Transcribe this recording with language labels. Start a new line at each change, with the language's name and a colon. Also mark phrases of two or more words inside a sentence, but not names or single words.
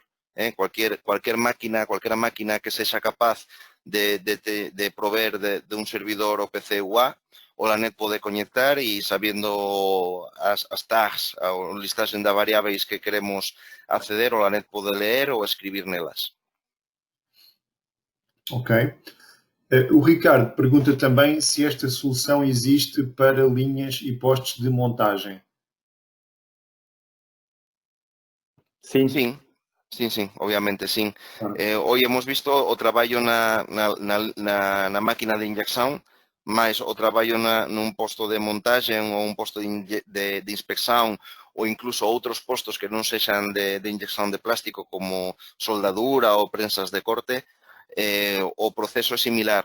Galician: Cualquier máquina que sexa capaz de proveer de un servidor OPC-UA, o LANET pode conectar e sabiendo as tags, o listaxe de variáveis que queremos acceder, o LANET pode ler ou escribir nelas.
Portuguese: Ok. O Ricardo pergunta também se esta solução existe para linhas e postos de montagem. Sim. Sim, obviamente, sim. Claro.
Spanish: Hoy hemos visto
Galician: o traballo na máquina de injección, mais o traballo nun posto de montaxe ou un posto de inspección ou incluso outros postos que non sexan de inyección de plástico como soldadura ou prensas de corte. O proceso é similar.